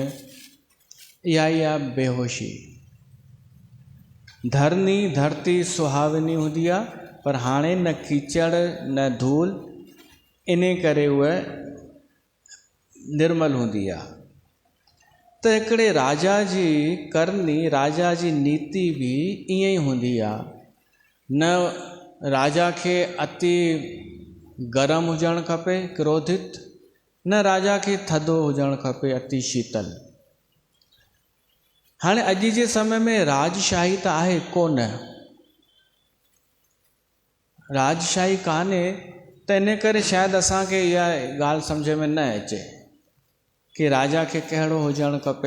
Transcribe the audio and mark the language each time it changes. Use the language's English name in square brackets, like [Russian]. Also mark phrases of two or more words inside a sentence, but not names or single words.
[Sindhi] इहा ई आहे बेहोशी। धरती सुहावनी हूंदी आहे, पर हाणे न कीचड़ न धूल, इन करे उहा निर्मल हूंदी आहे। त हिकिड़े राजा जी करनी, राजा जी नीति बि ईअं ई हूंदी आहे। न राजा खे अति गरम हुजणु खपे, क्रोधित, न राजा खे थधो हुजणु खपे, अति शीतल। हाणे अॼु जे समय में राजशाही त आहे कोन, राजशाही कान्हे, त इन करे शायदि असांखे इहा ॻाल्हि सम्झ में न अचे कि राजा खे कहिड़ो हुजणु खपे।